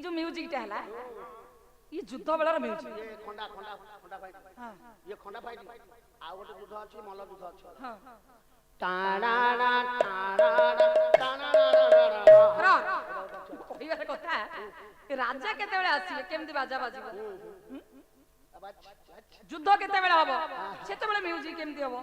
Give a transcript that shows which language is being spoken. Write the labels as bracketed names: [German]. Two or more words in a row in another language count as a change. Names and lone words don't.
[Odia] ଯୋ ମ୍ୟୁଜିକ ଟା ହଲା ଏ ଯୁଦ୍ଧ ବେଳାର ମ୍ୟୁଜିକ ଖଣ୍ଡା ଖଣ୍ଡା ଖଣ୍ଡା ଫାଇଟ୍ हां ଇଏ ଖଣ୍ଡା ଫାଇଟ୍ ଆଉ ଗୋଟେ ଯୁଦ୍ଧ ଅଛି ମଲ୍ଲ ଯୁଦ୍ଧ ଅଛି हां ଟାଣାଣା ଟାଣାଣା ଟାଣାଣା କହିବାର କଥା ରାଜା କେତେବେଳେ ଆସିବେ କେମିତି ବାଜା ବାଜିବ ଯୁଦ୍ଧ କେତେବେଳେ ହବ ସେତେବେଳେ ମ୍ୟୁଜିକ କେମିତି ହବ